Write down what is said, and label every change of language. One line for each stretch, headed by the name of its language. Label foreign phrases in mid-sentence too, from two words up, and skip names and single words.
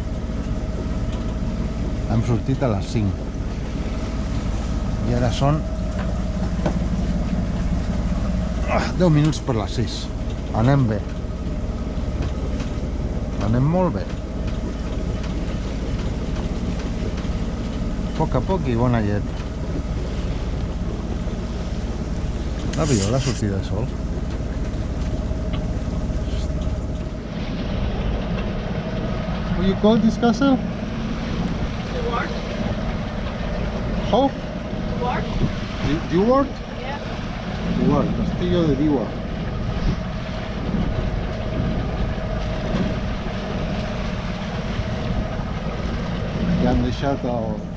Catalan: Hem sortit a les 5 i ara són 10 minuts per les 6. Anem bé. Anem molt bé. Poc a poc i bona llet. La viola sortida de sol.
English: What do you call this castle? How? Dewar? Yeah. Dewar,
Catalan: Castillo de Dewar. Ja han deixat el...